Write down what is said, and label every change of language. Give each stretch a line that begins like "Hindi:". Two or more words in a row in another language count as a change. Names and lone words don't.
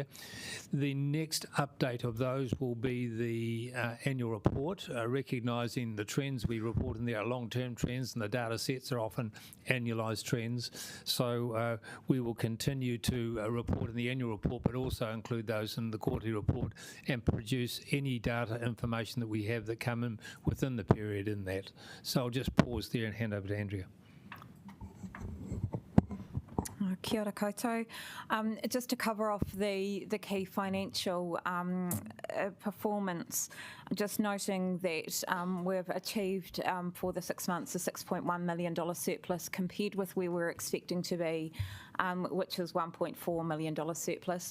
English: The next update of those will be the annual report, recognising the trends we report in there are long-term trends, and the data sets are often annualised trends. So we will continue to report in the annual report, but also include those in the quarterly report and produce any data information that we have that come in within the period in that. So I'll just pause there and hand over to Andrea.
Māori: Kia ora koutou.
English: Just to cover off the key financial performance, just noting that we've achieved for the 6 months a $6.1 million surplus compared with where we're expecting to be, which is $1.4 million surplus.